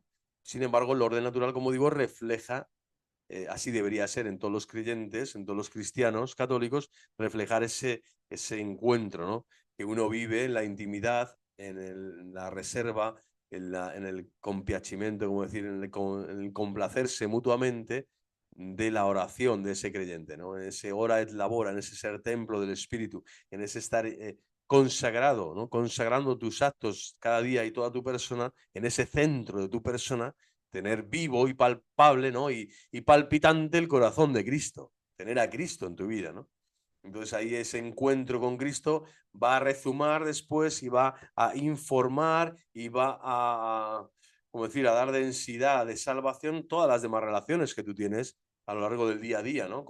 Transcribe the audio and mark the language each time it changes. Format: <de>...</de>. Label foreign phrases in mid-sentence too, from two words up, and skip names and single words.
<es>Sin embargo, el orden natural, como digo, refleja, así debería ser en todos los creyentes, en todos los cristianos católicos, reflejar ese encuentro, ¿no? Que uno vive en la intimidad, en la reserva, en el compiacimiento, como decir, en el complacerse mutuamente de la oración de ese creyente, ¿no? En ese</es> <la>ora et labora,</la> <es>en ese ser templo del Espíritu, en ese estar consagrado, ¿no? Consagrando tus actos cada día y toda tu persona, en ese centro de tu persona, tener vivo y palpable, ¿no? Y palpitante el corazón de Cristo, tener a Cristo en tu vida, ¿no? Entonces ahí ese encuentro con Cristo va a rezumar después y va a informar y va como decir, a dar densidad de salvación todas las demás relaciones que tú tienes a lo largo del día a día, ¿no?</es>